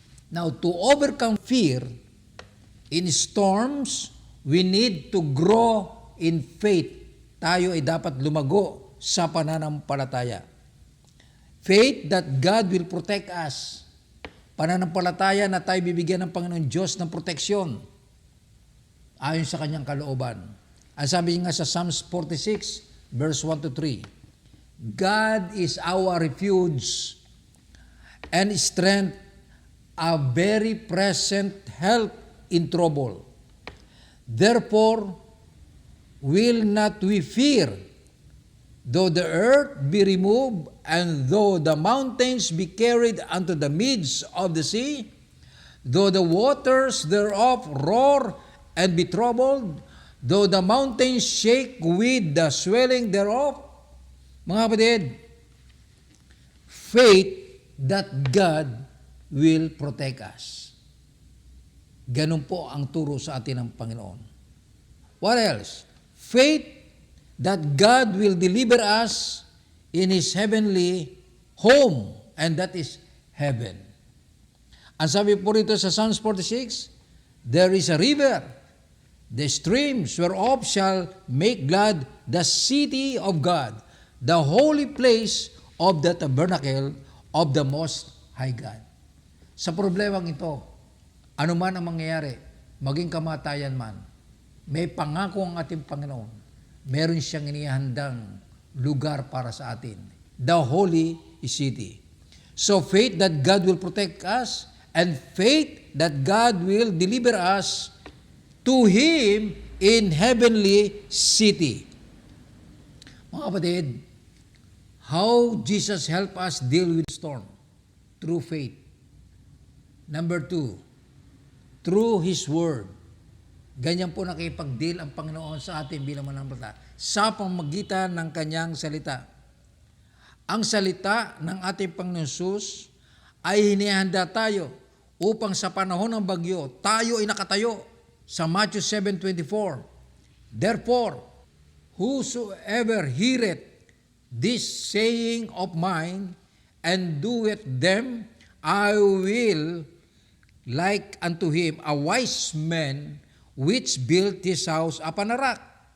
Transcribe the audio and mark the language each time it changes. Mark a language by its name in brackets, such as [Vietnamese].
[English] Now, to overcome fear in storms, we need to grow in faith. [Filipino] Tayo ay dapat lumago sa pananampalataya. [English] Faith that God will protect us. [Filipino] Pananampalataya na tayo bibigyan ng Panginoon Diyos ng proteksyon ayon sa kanyang kalooban. Ang sabi nga sa [English] Psalms 46, verse 1-3, God is our refuge and strength, a very present help in trouble. Therefore, will not we fear, though the earth be removed, and though the mountains be carried unto the midst of the sea, though the waters thereof roar and be troubled, though the mountains shake with the swelling thereof. [Filipino] Mga kapatid, [English] faith that God will protect us. [Filipino] Ganun po ang turo sa atin ng Panginoon. [English] What else? Faith that God will deliver us in His heavenly home, and that is heaven. [Filipino] Ang sabi po rito sa [English] Psalms 46, there is a river, the streams whereof shall make glad the city of God, the holy place of the tabernacle of the Most High God. [Filipino] Sa problemang ito, ano man ang mangyayari, maging kamatayan man, may pangako ang ating Panginoon. Meron siyang inihandang lugar para sa atin, [English] the holy city. So faith that God will protect us, and faith that God will deliver us to Him in heavenly city. [Filipino] Mga kapatid, [English] how Jesus help us deal with storm? Through faith. Number 2, through His Word. [Filipino] Ganyan po nakipag-deal ang Panginoon sa atin bilang mananampalataya sa pamamagitan ng Kanyang salita. Ang salita ng ating Panginoon Jesus ay hinihanda tayo upang sa panahon ng bagyo, tayo ay nakatayo sa Matthew 7:24. [English] Therefore, whosoever heareth this saying of mine and doeth them, I will like unto him a wise man which built his house upon a rock.